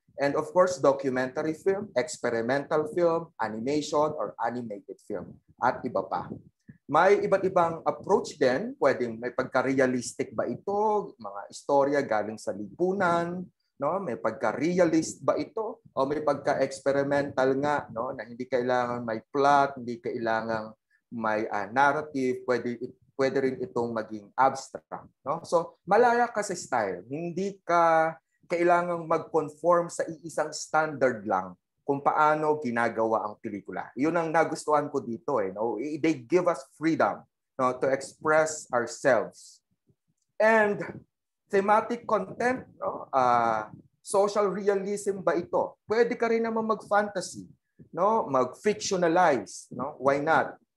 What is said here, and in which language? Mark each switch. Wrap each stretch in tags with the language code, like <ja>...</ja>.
<en>And of course, documentary film, experimental film, animation or animated film,</en> <tl>at iba pa. May iba't ibang approach din. Pwedeng may pagka-realistic ba ito? Mga istorya galing sa lipunan, no? May pagka-realist ba ito? O may pagka-experimental nga, no? Na hindi kailangan may plot, hindi kailangan may narrative, pwede rin itong maging abstract, no? So, malaya ka sa style. Hindi ka kailangang mag-conform sa iisang standard lang kung paano ginagawa ang pelikula. Yun ang nagustuhan ko dito. No?</tl> <en>They give us freedom, no, to express ourselves. And thematic content, no? Social realism ba ito?</en> <tl>Pwede ka rin naman mag-fantasy, no? Mag-fictionalize. No?</tl> <en>Why not?</en>